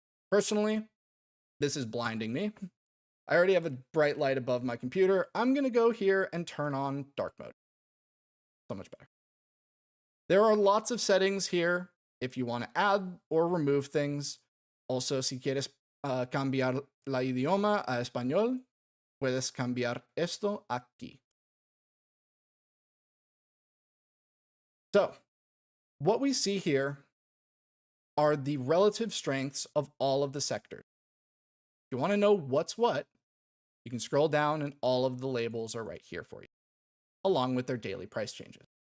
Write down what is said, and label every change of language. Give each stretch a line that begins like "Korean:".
English: Personally, this is blinding me. I already have a bright light above my computer. I'm going to go here and turn on dark mode. So much better. There are lots of settings here if you want to add or remove things.
Spanish: Also, si quieres cambiar la idioma a español, puedes cambiar esto aquí.
English: So, what we see here are the relative strengths of all of the sectors. If you want to know what's what, you can scroll down and all of the labels are right here for you, along with their daily price changes.